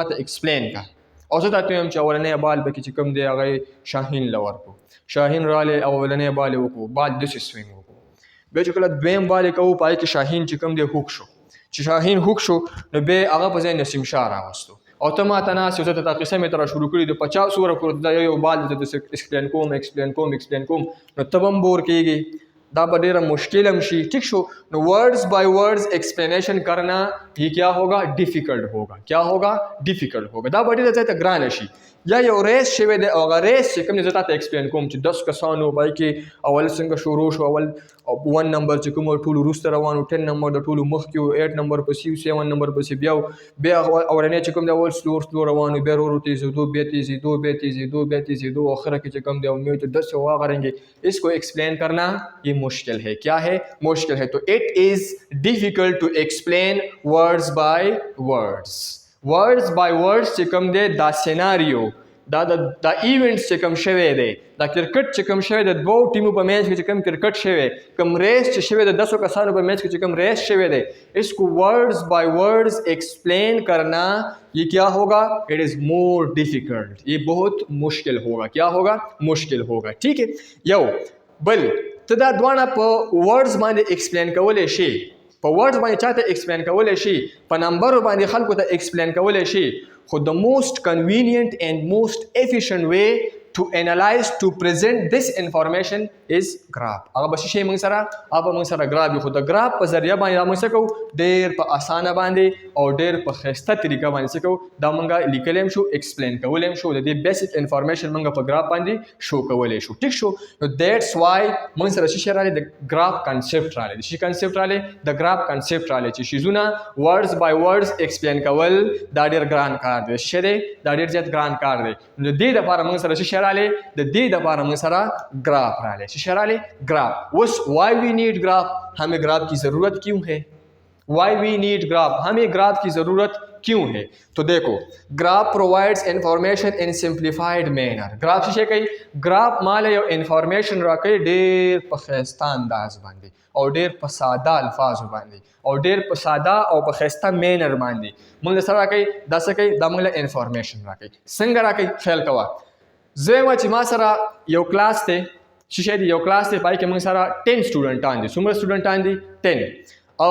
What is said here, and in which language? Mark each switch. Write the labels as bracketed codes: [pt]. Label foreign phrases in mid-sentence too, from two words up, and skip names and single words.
[ps] ما ته ایکسپلین کا او زه تا ته وایم چې اولنی بال پکې چې کوم دی هغه شاهین له ورکړو شاهین رالی او اولنی بال یې وکړو بال داسې سوینګ وکړو بیا چې کله دویم بال یې کوو په هغې کې شاهین چې کوم دی هوک شو چې شاهین هوک شو نو بیا هغه په ځای نسیم شاه راوستو او ته ما ته ناست یو زه ته دا قصه مې ته را شروع کړي د 50 اوره پورې دا یو بال د ایکسپلین کوم نو ته به هم بور کېږي دا به ډیره مشکل هم شي ٹھیک شو نو [en] words by words explanation [ur] کرنا یہ کیا ہوگا [ps] ڈیفیکلٹ ہوگا دا به ډیره ځای ته ګرانه شي یا یو ریس شوی دی او هغه ریس چې کوم دی زه تا ته ایکسپلین کوم چې 10 کسانو پای کې اول څنګه شروع شو اول 1 نمبر چې کوم ټولو وروسته روانو 10 نمبر د ټولو مخکې و 8 نمبر پسې 7 نمبر پسې بیا اولنی چې کوم دی اول سلو روانو بیا ورو تیزېدو بیا تیزېدو آخره کې چې کوم دی امید 10 وغړنګې [ur] اس کو ایکسپلین کرنا یہ مشکل ہے کیا ہے مشکل ہے تو [en] it is difficult to explain words by [ps] ورڈز چې کوم دی دا سیناریو دا ایونټس چې کوم شوی دی دا کرکټ چې کوم شوی دی دوو ټیمو په میچ کې چې کوم کرکټ شوی کوم ریس چې شوی دی 10 کسانو په میچ کې چې کوم ریس شوی دی [ur] اس کو [en] words by words explain [ur] کرنا یہ کیا ہوگا [en] it is more difficult [ur] یہ بہت مشکل ہوگا کیا ہوگا مشکل ہوگا ٹھیک ہے [ps] یو بل ته دا دواړه په ورډز باندې ایکسپلین کولی شي په ورډز باندې چاته ایکسپلین کولی شي په نمبرو باندې خلکو ته ایکسپلین کولی شي خو د [en] most convenient and most efficient way to analyze to present this information is graph [ps] هغه به شي موږ سره هغه موږ سره graph خو د graph په ذریعہ باندې موږ څه کوو ډېر په اسانه باندې او ډېر په ښایسته طریقه باندې څه کوو دا موږ لیکلی هم شو ایکسپلین کولی هم شو د دې [en] basic information [ps] موږ په ګراف باندې شو کولی شو ټیک شو نو [en] that's why [ps] موږ سره څه شی راغلی د ګراف کنسپټ راغلی د شي کنسپټ راغلی د ګراف کنسپټ راغلی چې شیزونه [en] words by words [ps] ایکسپلین کول دا ډېر ګران کار دی څه دی دا ډېر زیات ګران کار دی نو د دې دپاره موږ سره څه شی راغلی د دې دپاره موږ سره ګراف راغلی څه شی راغلی ګراف اوس [en] why we need graph [ur] ہمیں گراف کی ضرورت کیوں ہے [en] why we need graph [ur] ہمیں گراف کی ضرورت کیوں ہے تو دیکھو [en] graph provides information in simplified manner [ps] گراف څه شی کوي ګراف مال یو انفارمیشن راکوي ډېر په ښایسته انداز باندې او ډېر په ساده الفاظو باندې او ډېر په ساده او په ښایسته مینر باندې موږ له سره راکوي دا څه کوي دا موږ له انفارمیشن راکوي څنګه راکوي خیال کوه زه وایم چې ما سره یو کلاس دی څه شی دی یو کلاس دی پای کې موږ سره 10 سټوډنټان دي څومره سټوډنټان دي 10 او